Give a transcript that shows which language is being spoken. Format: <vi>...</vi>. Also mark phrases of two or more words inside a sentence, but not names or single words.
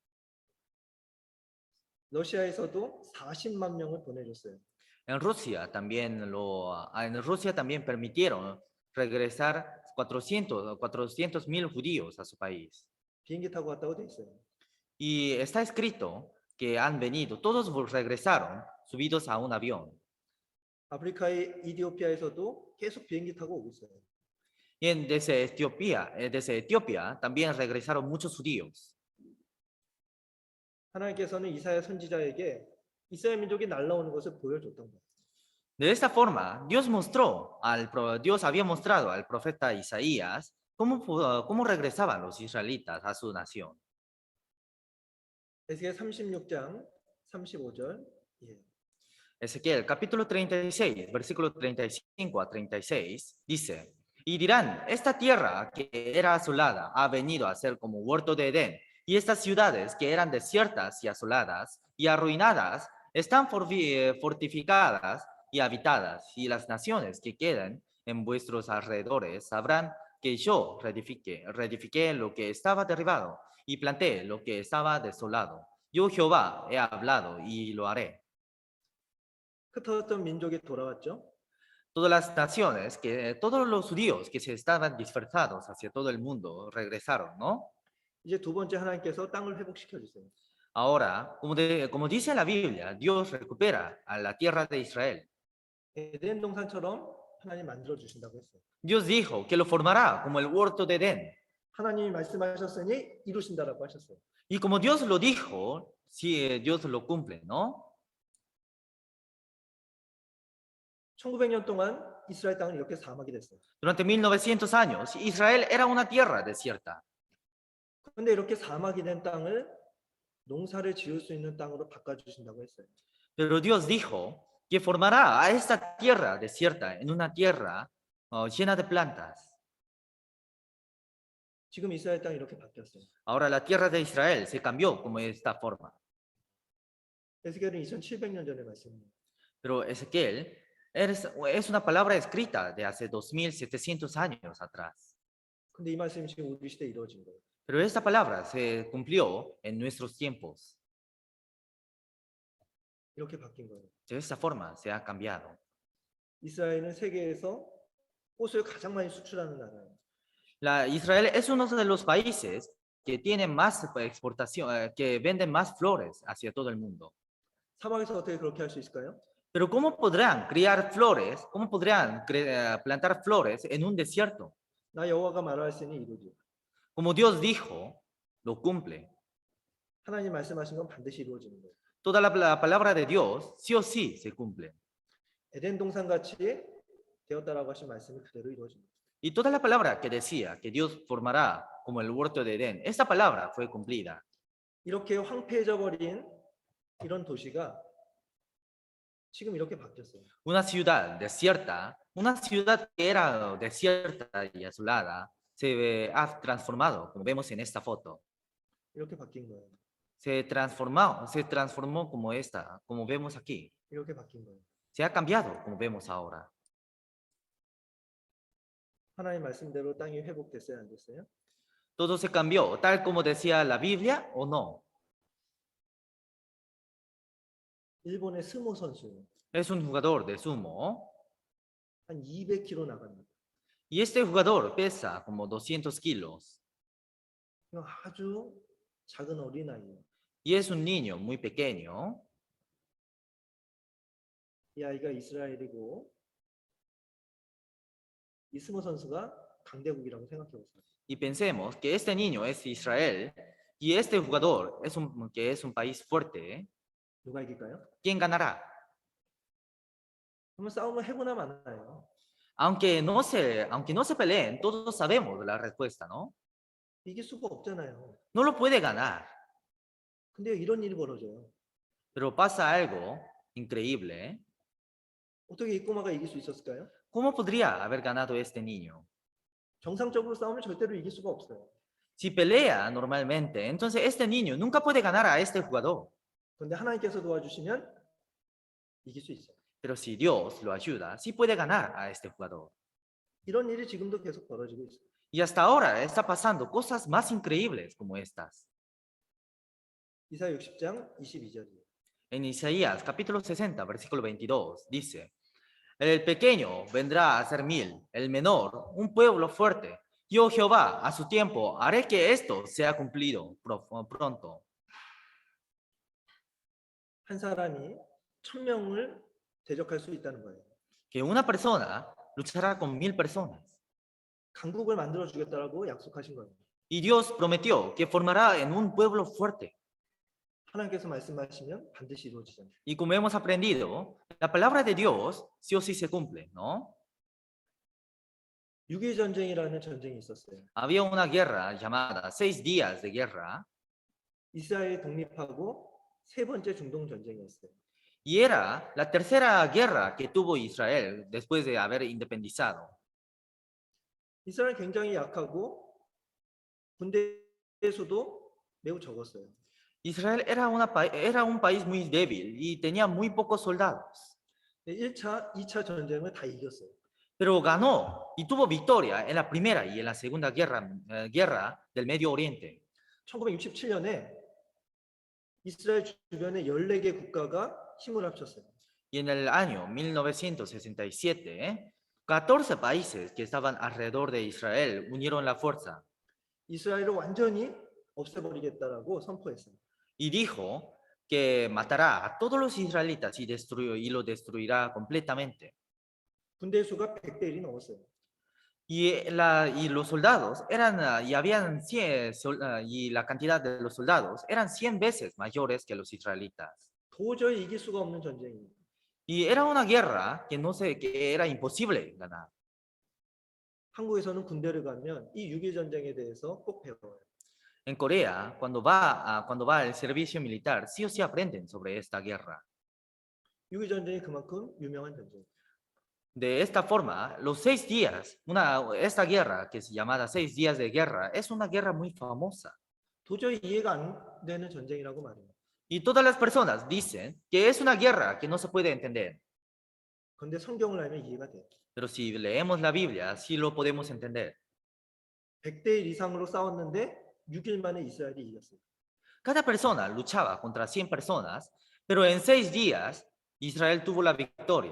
<ko>러시아에서도 40만 명을 보내줬어요.</ko> <es>En Rusia también permitieron regresar 400,000 judíos a su país.</es> <ko>비행기 타고 왔다고 돼 있어요.</ko> <es>Y está escrito que han venido, todos regresaron subidos a un avión.</es> <ko>아프리카의 이디오피아에서도 계속 비행기 타고 오고 있어요.</ko> <es>Y desde Etiopía también regresaron muchos judíos.</es> <ko>하나님께서는 이사야 선지자에게 이스라엘 민족이 날아오는 것을 보여줬던 거예요.</ko> <es>De esta forma, Dios había mostrado al profeta Isaías cómo regresaban los israelitas a su nación.</es> <ko>에스겔 36장 35절. 예.</ko> <es>Ezequiel capítulo 36, versículo 35 a 36, dice, y dirán, esta tierra que era asolada ha venido a ser como huerto de Edén, y estas ciudades que eran desiertas y asoladas y arruinadas están fortificadas y habitadas, y las naciones que quedan en vuestros alrededores sabrán que yo reedifiqué lo que estaba derribado y planté lo que estaba desolado. Yo Jehová he hablado y lo haré.</es> <ko>흩어졌던 민족이 돌아왔죠.</ko> <es>Todas las naciones, todos los judíos que se estaban dispersados hacia todo el mundo regresaron, ¿no?</es> <ko>이제 두 번째 하나님께서 땅을 회복시켜 주세요.</ko> <es>Ahora, como dice la Biblia, Dios recupera a la tierra de Israel.</es> <ko>에덴 동산처럼 하나님 만들어 주신다고 했어요.</ko> <es>Dios dijo que lo formará como el huerto de Edén.</es> <ko>하나님이 말씀하셨으니 이루신다라고 하셨어요.</ko> <es>Y como Dios lo dijo, sí, Dios lo cumple, ¿no?</es> <ko>1900년 동안 이스라엘 땅은 이렇게 사막이 됐어요.</ko> <es>Durante 1900 años, Israel era una tierra desierta.</es> <ko>그런데 이렇게 사막이 된 땅을 농사를 지을 수 있는 땅으로 바꿔 주신다고 했어요.</ko> <es>Pero Dios dijo que formará a esta tierra desierta en una tierra llena de plantas.</es> <ko>지금 이스라엘 땅이 이렇게 바뀌었어요.</ko> <es>Ahora la tierra de Israel se cambió como esta forma.</es> <ko>에스겔은 2700년 전의 말씀입니다.</ko> <es>Pero Ezequiel es una palabra escrita de hace 2700 años atrás.</es> <ko>근데 이 말씀이 지금 우리 시대에 이루어진 거예요.</ko> <es>Pero esta palabra se cumplió en nuestros tiempos.</es> <ko>이렇게 바뀐 거예요.</ko> <es>De esta forma se ha cambiado.</es> <ko>이스라엘은 세계에서 꽃을 가장 많이 수출하는 나라예요.</ko> <es>Israel es uno de los países que tiene más exportación, que venden más flores hacia todo el mundo.</es> <ko>사막에서 어떻게 그렇게 할 수 있을까요?</ko> <es>Pero ¿cómo podrán criar flores? ¿Cómo podrán plantar flores en un desierto?</es> <ko>나 여호와가 말하였으니 이루리라.</ko> <es>Como Dios dijo, lo cumple.</es> <ko>하나님 말씀하신 건 반드시 이루어지는 거예요.</ko> <es>Toda la palabra de Dios sí o sí se cumple.</es> <ko>에덴 동산 같이 되었다라고 하신 말씀이 그대로 이루어집니다.</ko> <es>Y toda la palabra que decía que Dios formará como el huerto de Edén, esta palabra fue cumplida.</es> <ko>이렇게 황폐해져 버린 이런 도시가 지금 이렇게 바뀌었어요.</ko> <es>Una ciudad desierta, una ciudad que era desierta y asolada, se ha transformado, como vemos en esta foto.</es> <ko>이렇게 바뀐 거예요.</ko> <es>Se transformó como esta, como vemos aquí.</es> <ko>이렇게 바뀐 거예요.</ko> <es>Se ha cambiado, como vemos ahora.</es> <ko>하나님 말씀대로 땅이 회복됐어요, 안 됐어요?</ko> <es>¿Todo se cambió tal como decía la Biblia o no?</es> <ko>일본의 스모 선수</ko> <es>Es un jugador de sumo</es> <ko>한 200kg 나갑니다.</ko> <es>y este jugador pesa como 200 kilos</es> <ko>이거 아주 작은 어린아이예요.</ko> <es>y es un niño muy pequeño.</es> <ko>이 아이가 이스라엘이고 이 스모 선수가 강대국이라고 생각해 보세요.</ko> <es>Y pensemos que este niño es Israel y este jugador que es un país fuerte.</es> <ko>누가 이길까요?</ko> <es>¿Quién ganará?</es> <ko>한번 싸움을 해보나 마나요.</ko> <es>Aunque no se peleen, todos sabemos la respuesta, ¿no?</es> <ko>이길 수가 없잖아요.</ko> <es>No lo puede ganar,</es> <ko>근데 이런 일이 벌어져요.</ko> <es>pero pasa algo increíble.</es> <ko>어떻게 이 꼬마가 이길 수 있었을까요?</ko> <es>¿Cómo podría haber ganado este niño?</es> <ko>정상적으로 싸우면 절대로 이길 수가 없어요.</ko> <es>Si pelea normalmente, entonces este niño nunca puede ganar a este jugador.</es> <ko>그런데 하나님께서 도와주시면 이길 수 있어요.</ko> <es>Pero si Dios lo ayuda, sí puede ganar a este jugador.</es> <ko>이런 일이 지금도 계속 벌어지고 있어요.</ko> <es>Y hasta ahora está pasando cosas más increíbles como estas.</es> <ko>이사 60장 22절이에요.</ko> <es>En Isaías capítulo 60, versículo 22, dice, el pequeño vendrá a ser 1000, el menor un pueblo fuerte. Yo Jehová, a su tiempo, haré que esto sea cumplido pronto.</es> <ko>한 사람이 1000명을 대적할 수 있다는 거예요.</ko> <es>Que una persona luchará con 1000 personas.</es> <ko>강국을 만들어 주겠다라고 약속하신 거예요.</ko> <es>Y Dios prometió que formará en un pueblo fuerte.</es> <ko>하나님께서 말씀하시면 반드시 이루어지잖아요.</ko> <es>Y como hemos aprendido, la palabra de Dios sí o sí se cumple, ¿no?</es> <ko>6.1 전쟁이라는 전쟁이 있었어요.</ko> <es>Había una guerra llamada 6 días de guerra</es> <ko>이스라엘이 독립하고 세 번째 중동 전쟁이었어요.</ko> <es>y era la tercera guerra que tuvo Israel después de haber independizado.</es> <ko>이스라엘 굉장히 약하고 군대 수도 매우 적었어요.</ko> <es>Israel era un país muy débil y tenía muy pocos soldados,</es> <ko>1차, 2차 전쟁을 다 이겼어요.</ko> <es>pero ganó y tuvo victoria en la primera y en la segunda guerra del Medio Oriente.</es> <ko>1967년에 이스라엘 주변의 14개 국가가 힘을 합쳤어요.</ko> <es>Y en el año 1967, 14 países que estaban alrededor de Israel unieron la fuerza</es> <ko>이스라엘을 완전히 없애버리겠다라고 선포했어요.</ko> <es>y dijo que matará a todos los israelitas y lo destruirá completamente.</es> <ko>군대 수가 100대 1이 넘었어요.</ko> <es>Y los soldados y la cantidad de los soldados eran 100 veces mayores que los israelitas.</es> <ko>도저히 이길 수가 없는 전쟁입니다.</ko> <es>Y era una guerra que era imposible ganar.</es> <ko>한국에서는 군대를 가면 이 6.1 전쟁에 대해서 꼭 배워요.</ko> <es>En Corea, cuando va al servicio militar, sí o sí aprenden sobre esta guerra.</es> <ko>6.1 전쟁이 그만큼 유명한 전쟁이에요.</ko> <es>De esta forma, los 6 días, esta guerra que es llamada 6 días de guerra, es una guerra muy famosa.</es> <ko>도저히 이해가 안 되는 전쟁이라고 말해요.</ko> <es>Y todas las personas dicen que es una guerra que no se puede entender.</es> <ko>그런데 성경을 알면 이해가 돼요.</ko> <es>Pero si leemos la Biblia, sí lo podemos entender.</es> <ko>100대 1 이상으로 싸웠는데 6일 만에 이스라엘이 이겼어요.</ko> <es>Cada persona luchaba contra 100 personas, pero en 6 días Israel tuvo la victoria.</es>